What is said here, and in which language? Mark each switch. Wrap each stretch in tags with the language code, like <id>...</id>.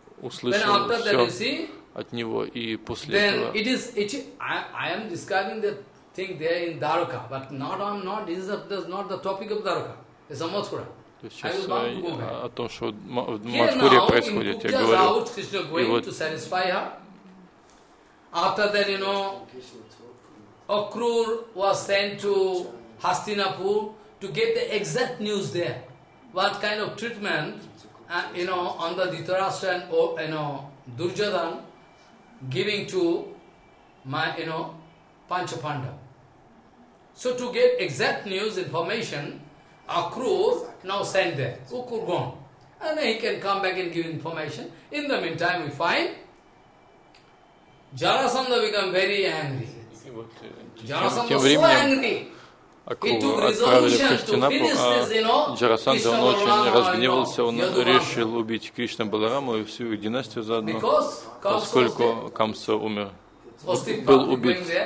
<ru>услышал все от него, и после этого.</ru> <en>Then it is. I am describing the thing there in Dwarka, but not. I'm not. This is not the topic of Dwarka. It's a Mathura.</en> <ru>Сейчас о том, что в Матхуре происходит, я говорю. И вот.</ru> <en>After that, you know, Akrur was sent to Hastinapur to get the exact news there. What kind of treatment? You know, on the Dhritarashtra and you know Duryodhana giving to my you know Pancha Pandava. So to get exact news information, Akrur now sent there. Akrur gone, and then he can come back and give information. In the meantime, we find Jarasandha become very angry.</en> <ru>вот, тем временем Акулу отправили в Хастинапур, а Джарасандха он очень разгневался, он решил убить Кришна Баларама и всю их династию заодно, поскольку Камса умер, был убит.</ru>